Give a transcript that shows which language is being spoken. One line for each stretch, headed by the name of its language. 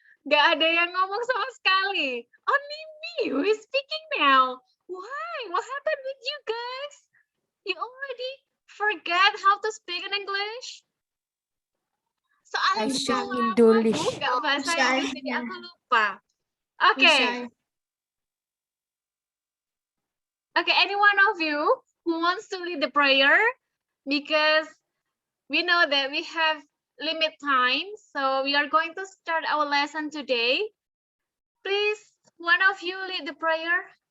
Indonesian: Nggak ada yang ngomong sama sekali.
English: Only me who is speaking now. Why? What happened with you guys? You already forget how to speak in English?
Indonesian: Soalnya Bahasa aku Indonesia. nggak bahasa Inggris, jadi aku lupa. Oke. Bisa.
English: Okay, any one of you who wants to lead the prayer? Because we know that we have limit time, so we are going to start our lesson today. Please, one of you lead the prayer.